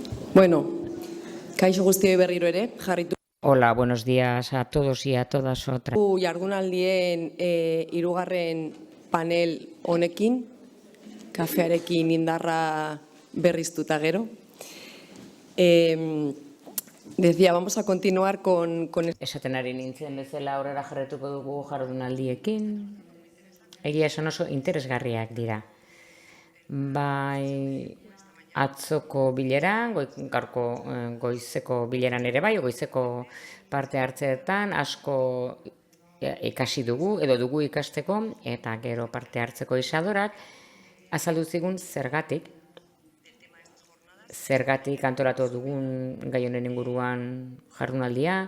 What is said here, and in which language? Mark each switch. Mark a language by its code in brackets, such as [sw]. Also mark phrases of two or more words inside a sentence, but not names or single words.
[eu] Bueno, kaixo guztioi berriro ere, jarritu [es] Hola, buenos días a todos y a todas otras. [eu] Jardunaldien hirugarren panel honekin, kafearekin indarra berriztuta gero. [es] Decía, vamos a continuar con... [eu] Esaten ari nintzen bezala aurrera jarretuko dugu jardunaldiekin. Egia esan oso interesgarriak dira. Bai atzoko bileran, gaurko goizeko bileran ere bai, goizeko parte hartzeetan asko ikasi dugu, edo dugu ikasteko, eta gero parte hartzeko Isadorak azaldu zigun zergatik antolatu dugun gai honen inguruan jardunaldia.